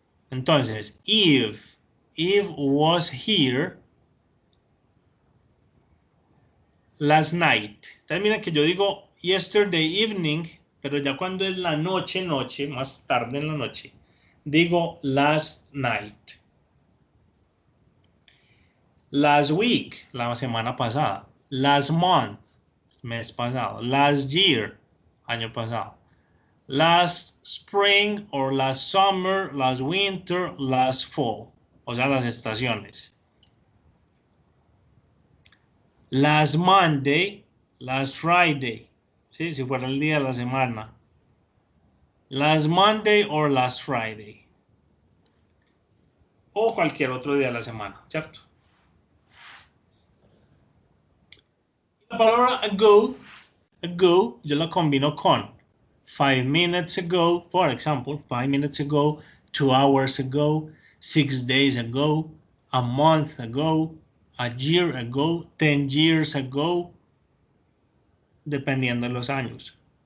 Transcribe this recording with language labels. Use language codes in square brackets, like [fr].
[en] Entonces, Eve was here last night. [es] Entonces, miren que yo digo [en] yesterday evening, [es] pero ya cuando es la noche, más tarde en la noche, digo [en] last night. Last week, [es] la semana pasada. [en] Last month, [es] mes pasado. [en] Last year, [es] año pasado. [en] Last spring or last summer, last winter, last fall. [es] O sea, las estaciones. [en] Last Monday, last Friday. [es] ¿Sí? Si fuera el día de la semana. [en] Last Monday or last Friday. [es] O cualquier otro día de la semana, ¿cierto? La palabra ago, yo la combino con [en] 5 minutes ago, for example, 5 minutes ago, 2 hours ago, 6 days ago, a month ago, a year ago, 10 years ago, [es] dependiendo de los años.